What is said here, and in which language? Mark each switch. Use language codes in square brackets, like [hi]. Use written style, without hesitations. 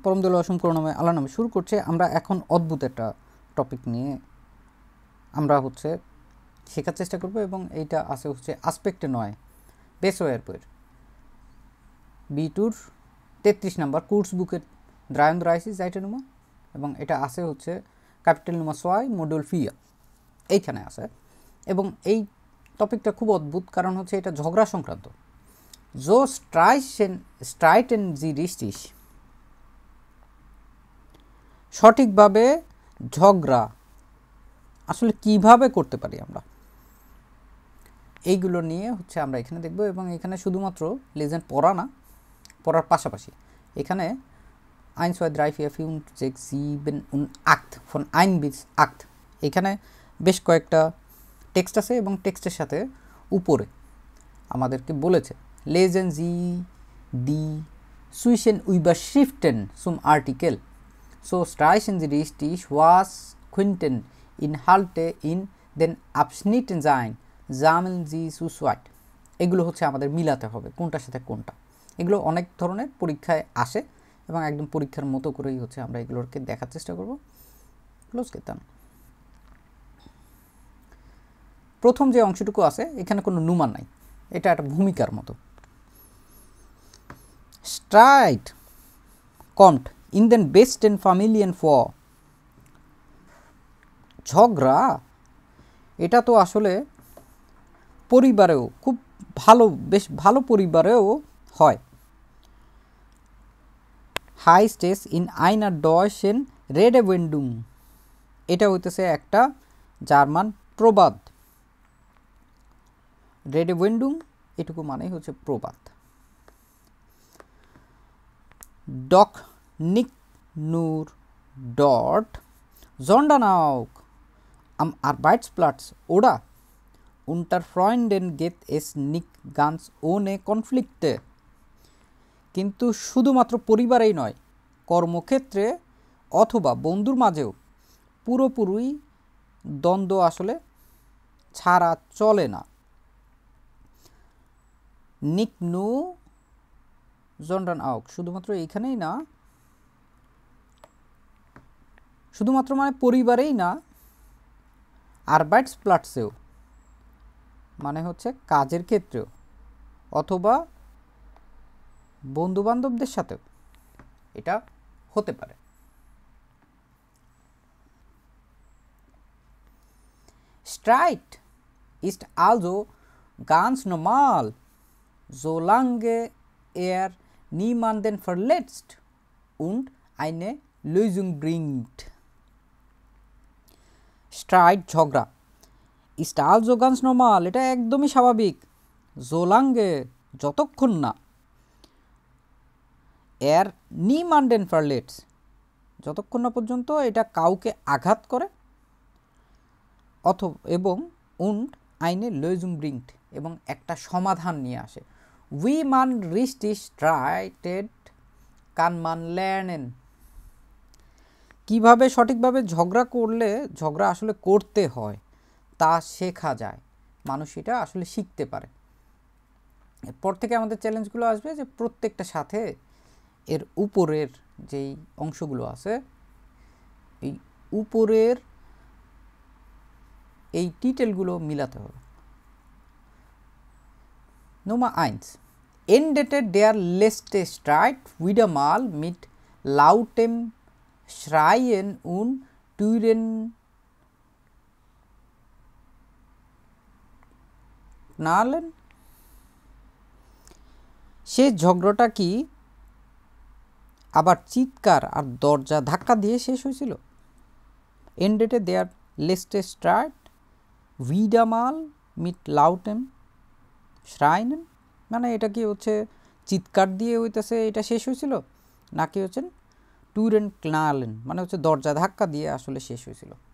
[bn] পরম দয়ালু অসীম করুণাময় আল্লাহর নামে শুরু করছে। আমরা এখন অদ্ভুত একটা টপিক নিয়ে আমরা শেখার চেষ্টা করব এবং এইটা আছে আসপেক্টে নয় বেসওয়ের বইয়ের B2 33 নাম্বার কোর্স বুকের 33 Seite এবং এটা ক্যাপিটাল নুমা সোয়াই মডিউল ফিয়া এইখানে আছে। এবং এই টপিকটা খুব অদ্ভুত, কারণ এটা ঝগড়া সংক্রান্ত। [de] So streiten sie richtig? [bn] সঠিকভাবে ঝগড়া আসলে কিভাবে করতে পারি আমরা, এইগুলো নিয়ে আমরা এখানে দেখব। এবং এখানে শুধুমাত্র লেজেন্ড পড়া না, পড়ার পাশাপাশি এখানে 1, 2, 3, 4, 5, 6, 7 [de] und 8 von 1 bis 8 [bn] এখানে বেশ কয়েকটা টেক্সট আছে এবং টেক্সটের সাথে উপরে আমাদেরকে বলেছে [de] Lesen Sie die Zwischenüberschriften zum Artikel. So streichen Sie richtig, was könnten Inhalte in den Abschnitten sein. Sammeln Sie zu zweit. [bn] এগুলো আমাদের মিলাতে হবে কোনটার সাথে কোনটা। এগুলো অনেক ধরনের পরীক্ষায় আসে এবং একদম পরীক্ষার মতো করেই আমরা এগুলোকে দেখার চেষ্টা করব। ক্লোজ করতাম। প্রথম যে অংশটুকু আছে এখানে কোনো নুমান নাই, এটা একটা ভূমিকার মতো। [de] Streit kommt in den besten Familien vor. [bn] ঝগড়া এটা তো আসলে পরিবারেও খুব বেশ ভালো পরিবারেও হয়। [de] Heißt es in einer deutschen Redewendung. [bn] এটা একটা জার্মান প্রবাদ। Redewendung এটুকু মানেই প্রবাদ। [de] Doch nicht nur dort, sondern auch am Arbeitsplatz oder unter Freunden geht es nicht ganz ohne Konflikte. [bn] কিন্তু শুধুমাত্র পরিবারেই নয়, কর্মক্ষেত্রে অথবা বন্ধুর মাঝেও পুরোপুরি দ্বন্দ্ব ছাড়া চলে না। [de] Nicht nur sondern auch [bn] শুধুমাত্র এইখানেই না, শুধুমাত্র মানে পরিবারেই না, আরবাইটসপ্লাটসেও মানে কাজের ক্ষেত্রেও অথবা বন্ধুবান্ধবদের সাথেও এটা হতে পারে। [de] Streit ist also ganz normal, solange niemanden verletzt und eine Lösung bringt. [bn] Streit ঝগড়া [de] ist also ganz normal, [bn] এটা একদমই স্বাভাবিক, [de] solange [bn] যতক্ষণ না [de] niemanden verletzt, [bn] যতক্ষণ না পর্যন্ত এটা কাউকে আঘাত করে এবং [de] und eine Lösung bringt [bn] এবং একটা সমাধান নিয়ে আসে। [de] Wie man richtig streitet, kann man lernen. [bn] কিভাবে সঠিকভাবে ঝগড়া করলে ঝগড়া আসলে করতে হয় তা শেখা যায়, মানুষ এটা আসলে শিখতে পারে। এরপর থেকে আমাদের চ্যালেঞ্জগুলো আসবে যে প্রত্যেকটা সাথে এর উপরের যেই অংশগুলো আছে, এই উপরের এই টিটেলগুলো মিলাতে হবে। [de] Nummer 1. Endete der letzte Streit wieder mal mit lautem Schreien und Türenknallen? [bn] সে ঝগড়াটা কি আবার চিৎকার আর দরজা ধাক্কা দিয়ে শেষ হয়েছিল? [de] Endete der letzte Streit wieder mal mit lautem Schreien, [bn] মানে এটা কি চিৎকার দিয়ে এটা শেষ হয়েছিল, নাকি Türenknallen মানে দরজা ধাক্কা দিয়ে আসলে শেষ হয়েছিল?